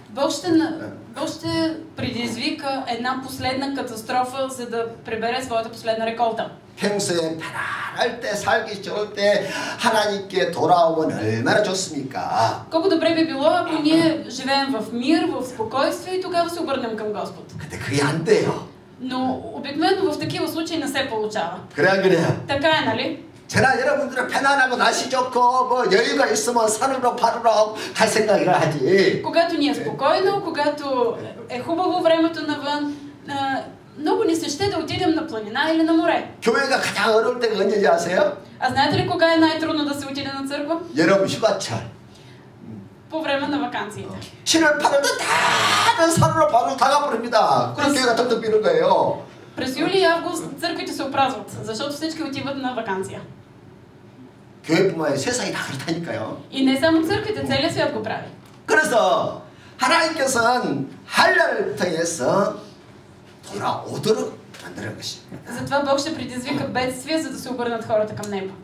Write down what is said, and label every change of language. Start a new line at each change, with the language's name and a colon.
Bulgarian: Бог ще предизвика една последна катастрофа, за да прибере своята последна реколта.
Korean: 평소에 편안할 때 살기 좋을 때 하나님께 돌아오면 얼마나 좋습니까?
Bulgarian: Колко добре би било, ако ние живеем в мир, в спокойствие и тогава се обърнем към Господ.
Korean: 근데 그게 안 돼요.
Bulgarian: Но обикновено в такива случаи не се получава.
Korean: 그래 안 그래요?
Bulgarian: Така е, нали?
Korean: 저나 여러분들은 편안하고 날씨 좋고 뭐 여유가 있으면 산으로 바르러 갈 생각을 하지.
Bulgarian: Когато ни е спокойно, когато е хубаво времето навън, много ни се ще да отидем на планина или на море.
Korean: 교회가 가장 어려울 때가 언제인지 아세요?
Bulgarian: А знаете ли кога е най-трудно да се отиде на църква?
Korean: 여름 휴가철.
Bulgarian: По време на вакансиите.
Korean: 7월 8월 다들 산으로 바로 다 가버립니다. 그래서 교회가 텅텅 비는 거예요.
Bulgarian: През юли и август църквите се опразват, защото всички отиват на вакансия.
Korean: 교회뿐만 아니라 세상이 다 그렇다니까요.
Bulgarian: И не само църквите, целият свят го прави.
Korean: 그래서 하나님께서는 한란을 통해서 돌아오도록 만드는 것입니다.
Bulgarian: Затова Бог ще предизвика бедствия, за да се обърнат хората към Него.